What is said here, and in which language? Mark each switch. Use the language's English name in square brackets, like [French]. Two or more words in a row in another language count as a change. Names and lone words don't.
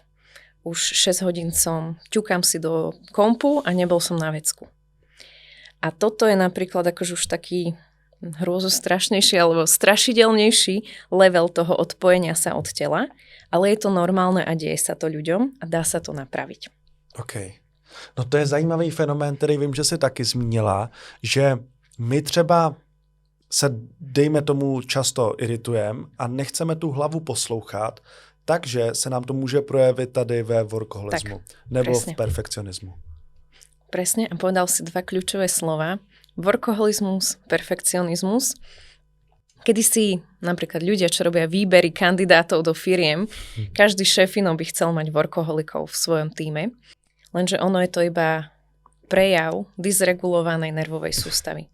[Slovak] Už 6 hodín ťukám si do kompu a nebol som na vecku. A toto je napríklad akože už taký hrôzostrašnejší alebo strašidelnejší level toho odpojenia sa od tela, ale je to normálne a deje sa to ľuďom a dá sa to napraviť. OK. [Czech] No to je zajímavý fenomén, který vím, že jsi taky zmínila, že my třeba se, dejme tomu, často iritujeme a nechceme tu hlavu poslouchat, takže se nám to může projevit tady ve workoholismu nebo presne. V perfekcionismu. [Slovak] Presne, a povedal si 2 kľúčové slova. Workoholizmus, perfekcionizmus. Kedysi napríklad ľudia, čo robia výbery kandidátov do firiem, každý šéfino by chcel mať workoholikov v svojom tíme, lenže ono je to iba prejav dysregulovanej nervovej sústavy.